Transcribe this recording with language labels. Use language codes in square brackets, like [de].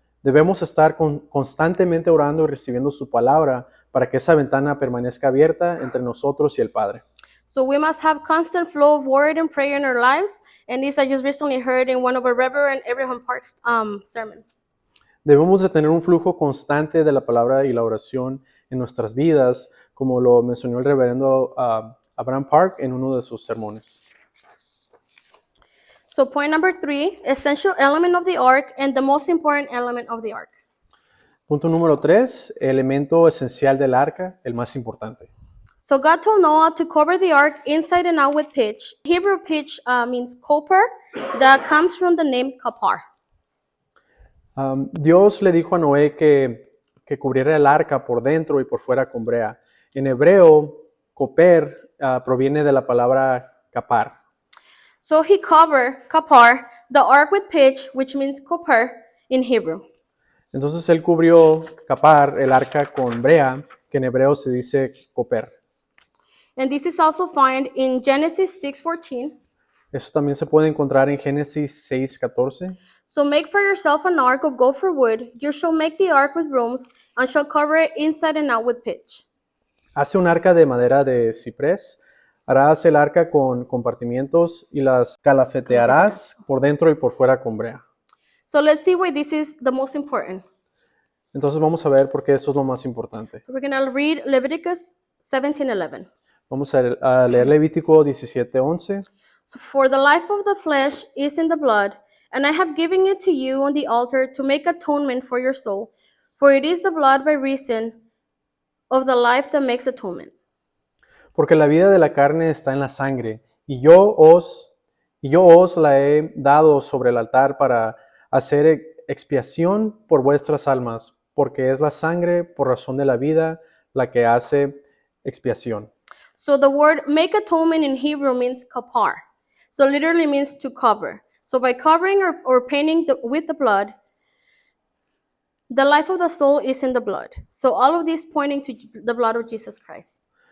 [es] Debemos estar constantemente orando y recibiendo su palabra para que esa ventana permanezca abierta entre nosotros y el Padre. [en] So we must have constant flow of word and prayer in our lives, and this I just recently heard in one of our Reverend Abraham Park's sermons. [es] Debemos de tener un flujo constante de la palabra y la oración en nuestras vidas, como lo mencionó el reverendo Abraham Park en uno de sus sermones. [en] So point number 3, essential element of the ark and the most important element of the ark. [es] Punto número 3, elemento esencial del arca, el más importante. [en] So God told Noah to cover the ark inside and out with pitch. Hebrew pitch means copper, that comes from the name kapar. [es] Dios le dijo a Noé que cubriera el arca por dentro y por fuera con brea. En hebreo, koper proviene de la palabra kapar. [en] So he covered kapar, the ark with pitch, which means copper in Hebrew. [es] Entonces él cubrió kapar, el arca con brea, que en hebreo se dice koper. [en] And this is also found in Genesis 6:14. [es] Eso también se puede encontrar en Génesis 6:14. [en] So make for yourself an ark of gopher wood. You shall make the ark with rooms, and shall cover it inside and out with pitch. [es] Hace un arca de madera de ciprés. Harás el arca con compartimientos y las calafetearás por dentro y por fuera con brea. [en] So let's see why this is the most important. [es] Entonces vamos a ver por qué eso es lo más importante. [en] So we're going to read Leviticus 17:11. [es] Vamos a leer Levítico 17:11. [en] So for the life of the flesh is in the blood, and I have given it to you on the altar to make atonement for your soul. For it is the blood by reason of the life that makes atonement. [es] Porque la vida de la carne está en la sangre, y yo os la he dado sobre el altar para hacer expiación por vuestras almas, porque es la sangre por razón de la vida la que hace expiación. [en] So the word make atonement in Hebrew means kapar. So literally means to cover. So by covering or painting with the blood, the life of the soul is in the blood. So all of this pointing to the blood of Jesus Christ.